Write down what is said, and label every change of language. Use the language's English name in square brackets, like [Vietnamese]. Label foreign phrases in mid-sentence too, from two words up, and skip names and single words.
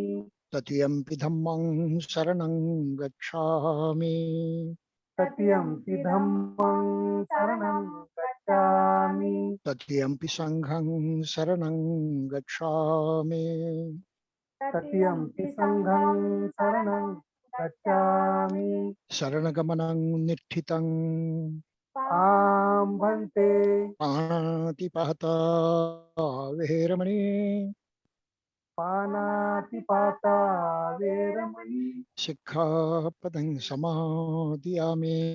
[Pali] तृतीयंपि धम्मं शरणं गच्छामि तृतीयंपि धम्मं शरणं गच्छामि तृतीयंपि संघं शरणं गच्छामि तृतीयंपि संघं शरणं गच्छामि शरणगमनं निष्ठितं आं भन्ते पाणातिपाता वेरमणि पानातिपाता वेरमणि शिक्षापदं समादियामि